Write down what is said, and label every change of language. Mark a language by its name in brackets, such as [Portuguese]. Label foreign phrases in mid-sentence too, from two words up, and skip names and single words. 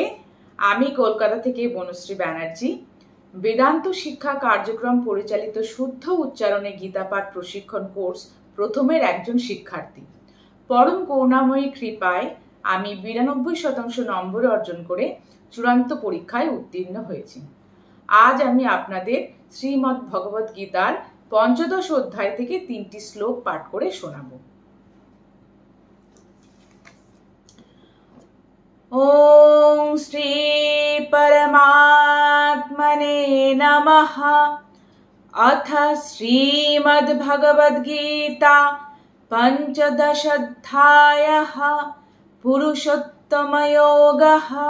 [Bangla] আমি কলকাতা থেকে বনশ্রী ব্যানার্জি বেদান্ত শিক্ষা কার্যক্রম পরিচালিত শুদ্ধ উচ্চারণে গীতাপাঠ প্রশিক্ষণ কোর্স প্রথমের একজন শিক্ষার্থী। পরম করুণাময়ী কৃপায় আমি 92% নম্বর অর্জন করে চূড়ান্ত পরীক্ষায় উত্তীর্ণ হয়েছি। আজ আমি আপনাদের শ্রীমদ্ ভগবদ গীতার 15 অধ্যায় থেকে 3টি শ্লোক পাঠ করে শোনাব। [Sanskrit] ओम श्री परमात्मने नमः। अथ श्रीमद्भगवद्गीता 15 अध्यायः पुरुषोत्तमयोगः।